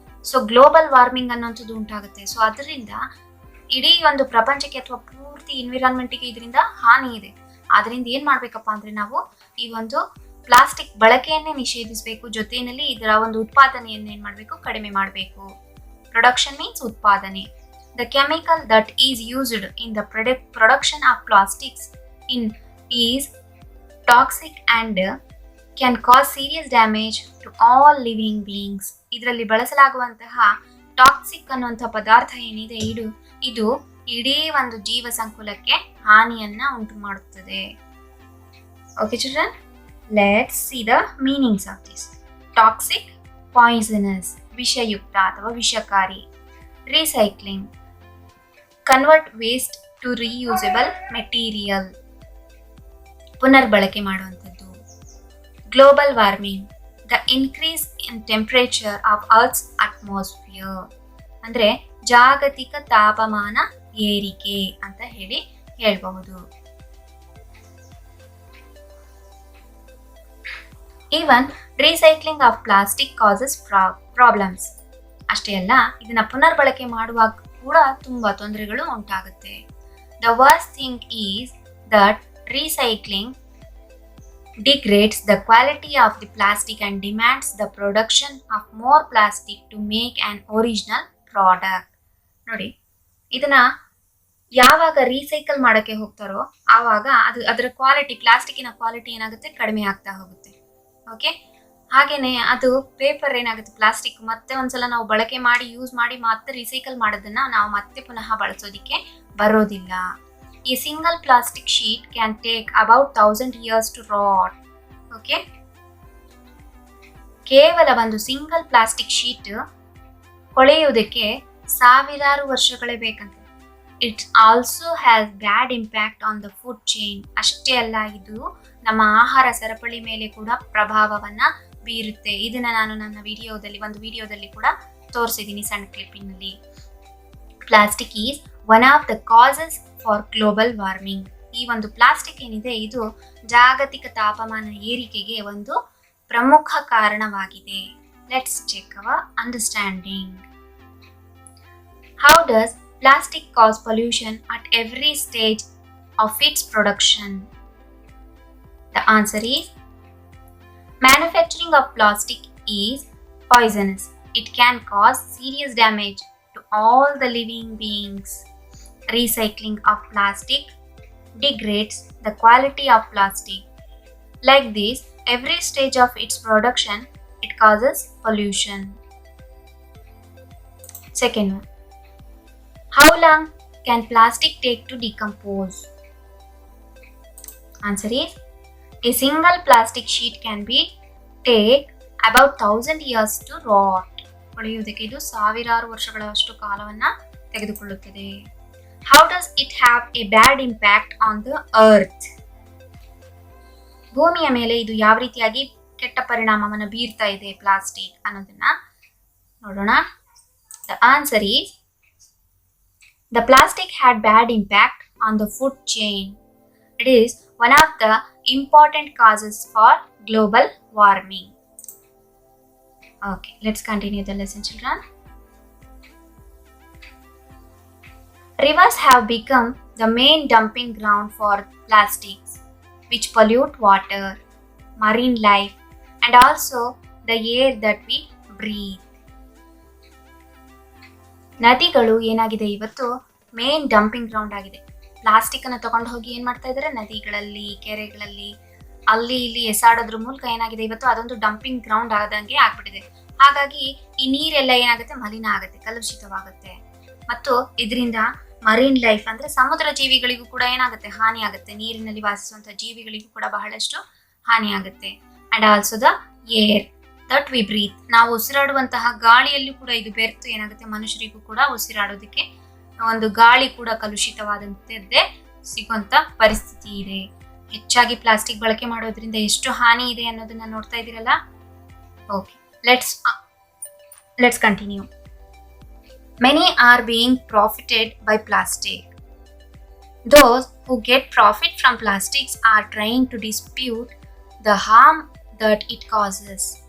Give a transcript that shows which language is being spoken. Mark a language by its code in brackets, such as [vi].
[kn] So global warming ಅನ್ನೋಂಥದ್ದು ಉಂಟಾಗುತ್ತೆ. So ಅದರಿಂದ ಇಡೀ ಒಂದು ಪ್ರಪಂಚಕ್ಕೆ ಅಥವಾ ಪೂರ್ತಿ ಎನ್ವಿರಾನ್ಮೆಂಟ್ಗೆ ಇದರಿಂದ ಹಾನಿ ಇದೆ. ಆದ್ರಿಂದ ಏನ್ ಮಾಡ್ಬೇಕಪ್ಪ ಅಂದ್ರೆ ನಾವು ಈ ಒಂದು ಪ್ಲಾಸ್ಟಿಕ್ ಬಳಕೆಯನ್ನೇ ನಿಷೇಧಿಸಬೇಕು, ಜೊತೆಯಲ್ಲಿ ಇದರ ಒಂದು ಉತ್ಪಾದನೆಯನ್ನು ಏನ್ ಮಾಡಬೇಕು, ಕಡಿಮೆ ಮಾಡಬೇಕು. [en] Production means ಉತ್ಪಾದನೆ. The chemical that is used in the production of plastics is toxic and can cause serious damage to all living beings. [kn] ಇದರಲ್ಲಿ ಬಳಸಲಾಗುವಂತಹ ಟಾಕ್ಸಿಕ್ ಅನ್ನುವಂತಹ ಪದಾರ್ಥ ಏನಿದೆ ಇದು ಇಡೀ ಒಂದು ಜೀವ ಸಂಕುಲಕ್ಕೆ ಹಾನಿಯನ್ನ ಉಂಟು ಮಾಡುತ್ತದೆ. [en] Okay children, let's see the meanings of this. Toxic, poisonous, [kn] ವಿಷಯುಕ್ತ ಅಥವಾ ವಿಷಕಾರಿ. [en] Recycling, convert waste to reusable material, [kn] ಪುನರ್ಬಳಕೆ ಮಾಡುವಂಥದ್ದು. [en] global warming, the increase in temperature of earth's atmosphere, [kn] ಅಂದ್ರೆ ಜಾಗತಿಕ ತಾಪಮಾನ ಏರಿಕೆ ಅಂತ ಹೇಳ್ಬಹುದು. [en] Even recycling of plastic causes problems. [kn] ಅಷ್ಟೇ ಅಲ್ಲ, ಇದನ್ನ ಪುನರ್ಬಳಕೆ ಮಾಡುವಾಗ ಕೂಡ ತುಂಬಾ ತೊಂದರೆಗಳು ಉಂಟಾಗುತ್ತೆ. [en] The worst thing is that recycling degrades the quality of the plastic and demands the production of more plastic to make an original product. [kn] ನೋಡಿ, ಇದನ್ನ ಯಾವಾಗ ರೀಸೈಕಲ್ ಮಾಡಕ್ಕೆ ಹೋಗ್ತಾರೋ ಆವಾಗ ಅದರ ಕ್ವಾಲಿಟಿ, ಪ್ಲಾಸ್ಟಿಕ್ಕಿನ ಕ್ವಾಲಿಟಿ ಏನಾಗುತ್ತೆ, ಕಡಿಮೆ ಆಗ್ತಾ ಹೋಗುತ್ತೆ. ಓಕೆ, ಹಾಗೇನೆ ಅದು ಪೇಪರ್ ಏನಾಗುತ್ತೆ, ಪ್ಲಾಸ್ಟಿಕ್ ಮತ್ತೆ ಒಂದ್ಸಲ ನಾವು ಬಳಕೆ ಮಾಡಿ ಯೂಸ್ ಮಾಡಿ ಮತ್ತೆ ರೀಸೈಕಲ್ ಮಾಡೋದನ್ನ ನಾವು ಮತ್ತೆ ಪುನಃ ಬಳಸೋದಿಕ್ಕೆ ಬರೋದಿಲ್ಲ. [en] A single plastic sheet can take about 1000 years to rot. Okay? [kn] ಕೇವಲ ಒಂದು ಸಿಂಗಲ್ ಪ್ಲಾಸ್ಟಿಕ್ ಶೀಟ್ ಕೊಳೆಯುವುದಕ್ಕೆ ಸಾವಿರಾರು ವರ್ಷಗಳೇ ಬೇಕಂತೆ. [en] It also has bad impact on the food chain. [kn] ಅಷ್ಟೇ ಅಲ್ಲ, ಇದು ನಮ್ಮ ಆಹಾರ ಸರಪಳಿ ಮೇಲೆ ಕೂಡ ಪ್ರಭಾವವನ್ನ ಬೀರುತ್ತೆ. ಇದನ್ನ ನಾನು ನನ್ನ ಒಂದು ವಿಡಿಯೋದಲ್ಲಿ ಕೂಡ ತೋರಿಸಿದ್ದೀನಿ, ಸಣ್ಣ ಕ್ಲಿಪ್ಪಿನಲ್ಲಿ. [en] Plastic is one of the causes for global warming. [kn] ಈ ಒಂದು ಪ್ಲಾಸ್ಟಿಕ್ ಏನಿದೆ ಇದು ಜಾಗತಿಕ ತಾಪಮಾನ ಏರಿಕೆಗೆ ಒಂದು ಪ್ರಮುಖ ಕಾರಣವಾಗಿದೆ. [en] Let's check our understanding. How does plastic cause pollution at every stage of its production? The answer is manufacturing of plastic is poisonous. It can cause serious damage to all the living beings. Recycling of plastic degrades the quality of plastic. Like this, every stage of its production it causes pollution. Second one. How long can plastic take to decompose? Answer is a single plastic sheet can be take about 1000 years to rot. [kn] ಉಳಿಯುವುದಕ್ಕೆ ಇದು ಸಾವಿರಾರು ವರ್ಷಗಳಷ್ಟು ಕಾಲವನ್ನು ತೆಗೆದುಕೊಳ್ಳುತ್ತದೆ. [en] How does it have a bad impact on the earth? [kn] ಭೂಮಿಯ ಮೇಲೆ ಇದು ಯಾವ ರೀತಿಯಾಗಿ ಕೆಟ್ಟ ಪರಿಣಾಮವನ್ನು ಬೀರ್ತಾ ಇದೆ ಪ್ಲಾಸ್ಟಿಕ್ ಅನ್ನೋದನ್ನ ನೋಡೋಣ. [en] The answer is the plastic had bad impact on the food chain. It is one of the important causes for global warming. Okay, let's continue the lesson, children. Rivers have become the main dumping ground for plastics, which pollute water, marine life, and also the air that we breathe. [kn] ನದಿಗಳು ಏನಾಗಿದೆ ಇವತ್ತು main dumping ground ಆಗಿದೆ. Plastic ಅನ್ನು ತಗೊಂಡು ಹೋಗಿ ಏನ್ ಮಾಡ್ತಾ ಇದ್ದಾರೆ, ನದಿಗಳಲ್ಲಿ, ಕೆರೆಗಳಲ್ಲಿ ಅಲ್ಲಿ ಇಲ್ಲಿ ಎಸಾಡೋದ್ರ ಮೂಲಕ ಏನಾಗಿದೆ ಇವತ್ತು ಅದೊಂದು ಡಂಪಿಂಗ್ ಗ್ರೌಂಡ್ ಆದಂಗೆ ಆಗ್ಬಿಟ್ಟಿದೆ. ಹಾಗಾಗಿ ಈ ನೀರೆಲ್ಲ ಏನಾಗುತ್ತೆ, ಮಲಿನ ಆಗುತ್ತೆ, ಕಲುಷಿತವಾಗುತ್ತೆ. ಮತ್ತು ಇದರಿಂದ ಮರೀನ್ ಲೈಫ್ ಅಂದ್ರೆ ಸಮುದ್ರ ಜೀವಿಗಳಿಗೂ ಕೂಡ ಏನಾಗುತ್ತೆ, ಹಾನಿ ಆಗುತ್ತೆ. ನೀರಿನಲ್ಲಿ ವಾಸಿಸುವಂತಹ ಜೀವಿಗಳಿಗೂ ಕೂಡ ಬಹಳಷ್ಟು ಹಾನಿ ಆಗುತ್ತೆ. [en] and also the air that we breathe, [kn] ನಾವು ಉಸಿರಾಡುವಂತಹ ಗಾಳಿಯಲ್ಲೂ ಕೂಡ ಇದು ಬೆರೆತು ಏನಾಗುತ್ತೆ, ಮನುಷ್ಯರಿಗೂ ಕೂಡ ಉಸಿರಾಡೋದಕ್ಕೆ ಒಂದು ಗಾಳಿ ಕೂಡ ಕಲುಷಿತವಾದಂತದ್ದೇ ಸಿಗುವಂತ ಪರಿಸ್ಥಿತಿ ಇದೆ. ಹೆಚ್ಚಾಗಿ ಪ್ಲಾಸ್ಟಿಕ್ ಬಳಕೆ ಮಾಡೋದ್ರಿಂದ ಎಷ್ಟು ಹಾನಿ ಇದೆ ಅನ್ನೋದನ್ನ ನೋಡ್ತಾ ಇದ್ದೀರಲ್ಲ. [en] Okay, let's continue. Many are being profited by plastic. Those who get profit from plastics are trying to dispute the harm that it causes.